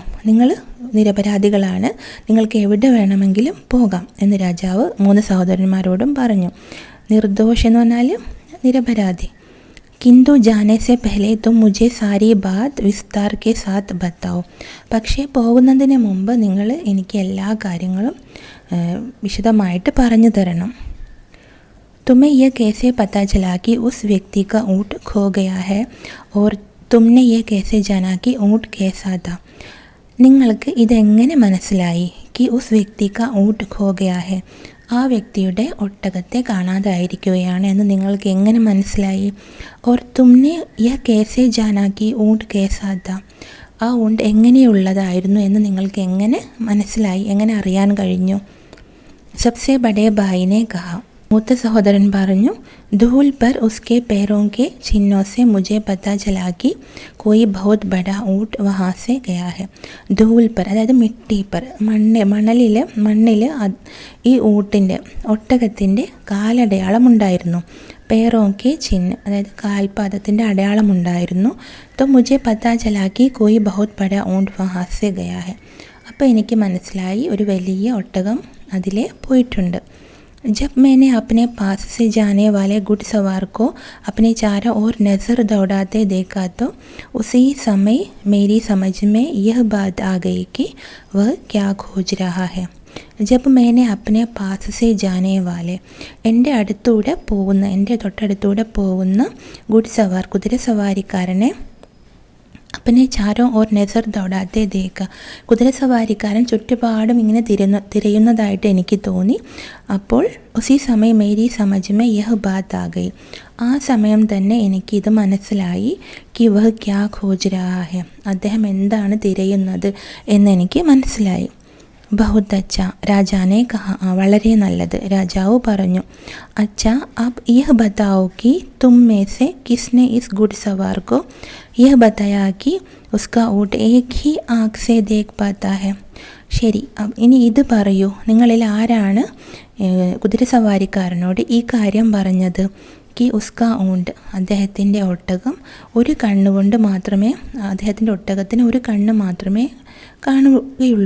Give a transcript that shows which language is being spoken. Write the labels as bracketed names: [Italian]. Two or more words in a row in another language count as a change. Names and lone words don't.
[Malayalam] നിങ്ങൾ നിരപരാധികളാണ്, നിങ്ങൾക്ക് എവിടെ വേണമെങ്കിലും പോകാം എന്ന് രാജാവ് 3 സഹോദരന്മാരോടും പറഞ്ഞു. നിർദോഷ് എന്ന് പറഞ്ഞാൽ നിരപരാധി. [Hindi] किंतु जाने से पहले तुम मुझे सारी बात विस्तार के साथ बताओ. [Malayalam] പക്ഷേ പോകുന്നതിന് മുമ്പ് നിങ്ങൾ എനിക്ക് എല്ലാ കാര്യങ്ങളും വിശദമായിട്ട് പറഞ്ഞു തരണം. [Hindi] तुम्हें यह कैसे पता चला कि उस व्यक्ति का ऊँट खो गया है और तुमने ये कैसे जाना कि ऊँट कैसा था. [Malayalam] നിങ്ങൾക്ക് ഇതെങ്ങനെ മനസ്സിലായി? [Hindi] कि उस व्यक्ति का ऊँट खो गया है, [Malayalam] ആ വ്യക്തിയുടെ ഒട്ടകത്തെ കാണാതായിരിക്കുകയാണ് എന്ന് നിങ്ങൾക്ക് എങ്ങനെ മനസ്സിലായി? [Hindi] और तुमने यह कैसे जाना कि ऊँट कैसा था, [Malayalam] ആ ഊണ്ട് എങ്ങനെയുള്ളതായിരുന്നു എന്ന് നിങ്ങൾക്ക് എങ്ങനെ മനസ്സിലായി, എങ്ങനെ അറിയാൻ കഴിഞ്ഞു? [Hindi] सबसे बड़े भाई ने कहा. [Malayalam] മൂത്ത സഹോദരൻ പറഞ്ഞു, [Hindi] धूल पर उसके पैरों के चिन्हों से मुझे पता चला कि कोई बहुत बड़ा ऊँट वहाँ से गया है. धूल पर [Malayalam] അതായത് [Hindi] मिट्टी पर, [Malayalam] മണ്ണിൽ ഈ ഒട്ടകത്തിൻ്റെ കാലടയാളമുണ്ടായിരുന്നു. [Hindi] पैरों के चिह्न, [Malayalam] അതായത് കാൽപാദത്തിൻ്റെ അടയാളമുണ്ടായിരുന്നു. [Hindi] तो मुझे पता चला कि कोई बहुत बड़ा ऊँट वहाँ से गया है. [Malayalam] അപ്പോൾ എനിക്ക് മനസ്സിലായി ഒരു വലിയ ഒട്ടകം അതിലെ പോയിട്ടുണ്ട്. [Hindi] जब मैंने अपने पास से जाने वाले घुड़सवार को अपने चारों ओर नज़र दौड़ाते देखा तो उसी समय मेरी समझ में यह बात आ गई कि वह क्या खोज रहा है. जब मैंने अपने पास से जाने वाले, [Malayalam] എൻ്റെ തൊട്ടടുത്തൂടെ പോകുന്ന [Hindi] घुड़सवार കുതിരസവാരിക്കാരനെ अपने चारों ओर नज़र दौड़ाते देखा. [Malayalam] കുതിരസവാരിക്കാരൻ ചുറ്റുപാടും ഇങ്ങനെ തിരയുന്നതായിട്ട് എനിക്ക് തോന്നി. [Hindi] അപ്പോൾ उसी समय मेरी समझ में यह बात आ गई. [Malayalam] ആ സമയം തന്നെ എനിക്കിത് മനസ്സിലായി. [Hindi] कि वह क्या खोज रहा है, [Malayalam] അദ്ദേഹം എന്താണ് തിരയുന്നത് എന്നെനിക്ക് മനസ്സിലായി. [Hindi] बहुत अच्छा, राजा ने कहा. [Malayalam] വളരെ നല്ലത്, രാജാവ് പറഞ്ഞു. [Hindi] अच्छा अब यह बताओ कि तुम में से किसने इस घुड़सवार को यह बताया कि उसका ऊँट एक ही आँख से देख पाता है. [Malayalam] ശരി, ഇനി ഇത് പറയൂ, നിങ്ങളിൽ ആരാണ് കുതിരസവാരിക്കാരനോട് ഈ കാര്യം പറഞ്ഞത്? [Hindi] कि उसका ऊँट, [Malayalam] അദ്ദേഹത്തിൻ്റെ ഒട്ടകം ഒരു കണ്ണുകൊണ്ട് മാത്രമേ, അദ്ദേഹത്തിൻ്റെ ഒട്ടകത്തിന് ഒരു കണ്ണ് മാത്രമേ കാണുകയുള്ളൂ.